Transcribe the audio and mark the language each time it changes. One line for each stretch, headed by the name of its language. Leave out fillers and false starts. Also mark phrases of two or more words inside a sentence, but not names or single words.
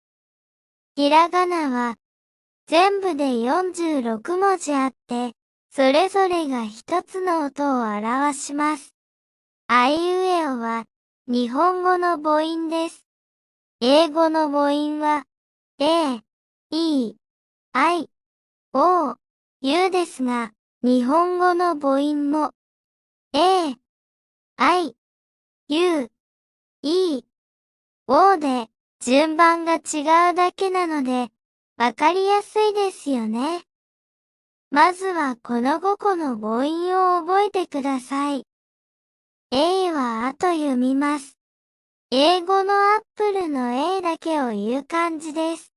Japanese: ひらがなは、全部で46文字あって、それぞれが一つの音を表します。あいうえおは、日本語の母音です。英語の母音は、A、E、I、O、U ですが、日本語の母音も、A、I、U、E、O で、順番が違うだけなので、わかりやすいですよね。まずはこの5個の母音を覚えてください。A はあと読みます。英語のアップルの A だけを言う感じです。